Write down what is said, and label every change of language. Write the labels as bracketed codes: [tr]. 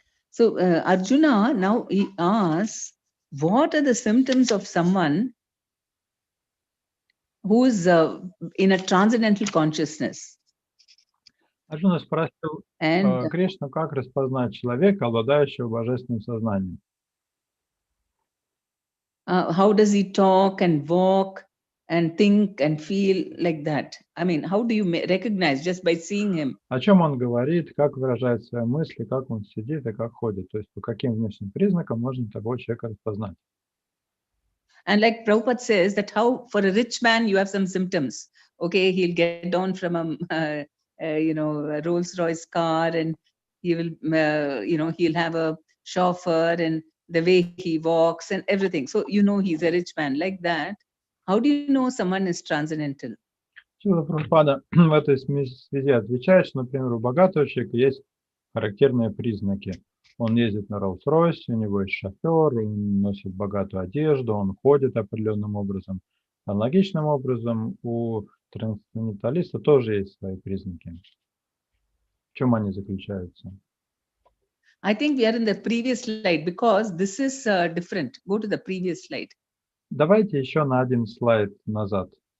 [en] So Arjuna, now he asks, what are the symptoms of someone who is in a transcendental consciousness? [ru] Арджуна спросил Кришну, как распознать человека, обладающего божественным сознанием. [en] How does he talk and walk and think and feel like that? I mean, how do you recognize just by seeing him? [ru] О чем он говорит, как выражает свои мысли, как он сидит и как ходит. То есть по каким внешним признакам можно того человека распознать. [en] And like Prabhupada says that how for a rich man you have some symptoms. Okay, he'll get down from a Rolls Royce car, and he will, he'll have a chauffeur, and the way he walks and everything. So he's a rich man. Like that, how do you know someone is transcendental? [ru] Шрила Прабхупада в этой связи отвечает, что, например, у богатого человека есть характерные признаки. Он ездит на Rolls-Royce, у него есть шофер, он носит богатую одежду, он ходит определенным образом. Аналогичным образом у трансценденталиста тоже есть свои признаки. В чем они заключаются? [en] I think we are in the previous slide because this is different. Go to the previous slide. [ru] Давайте еще на один слайд назад.